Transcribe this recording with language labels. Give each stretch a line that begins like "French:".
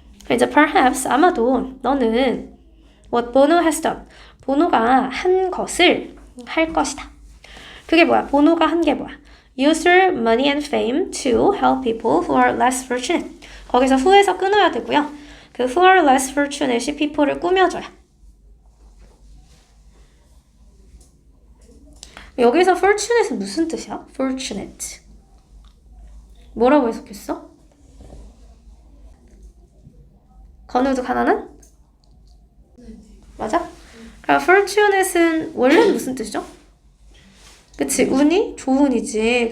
Korean: 이제 perhaps 아마도 너는 what Bono has done. 보노가 한 것을 할 것이다. 그게 뭐야? 보노가 한 게 뭐야?
English: Use your money and fame to help people who are less fortunate.
Korean: 거기서 who에서 끊어야 되고요. 그 who are less fortunate이 people를 꾸며줘요. 여기서 fortunate은 무슨 뜻이야? fortunate. 뭐라고 해석했어? 건우도 가난한? 맞아? 그럼 fortunate은 원래는 무슨 뜻이죠? 그치, 운이 좋은이지.